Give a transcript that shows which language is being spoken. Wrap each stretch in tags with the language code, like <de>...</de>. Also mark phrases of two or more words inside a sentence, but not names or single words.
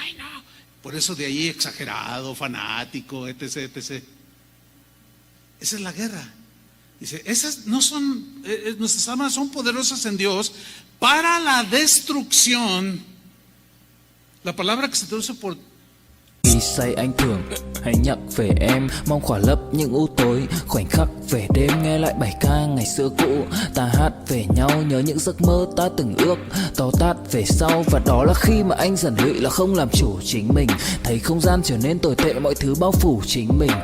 <es>Ay, no, por eso de ahí exagerado, fanático, etc, etc. Esa es la guerra. Dice, esas no son, nuestras armas son poderosas en Dios para la destrucción. La palabra que se traduce por</es> <vi>Khi say anh thường hãy nhắc về em, mong khỏa lấp những u tối, khoảnh khắc về đêm nghe lại bài ca ngày xưa cũ. Ta hát về nhau nhớ những giấc mơ ta từng ước, to tát về sau. Và đó là khi mà anh dần lụy là không làm chủ chính mình, thấy không gian trở nên tồi tệ, mọi thứ bao phủ chính mình.</vi>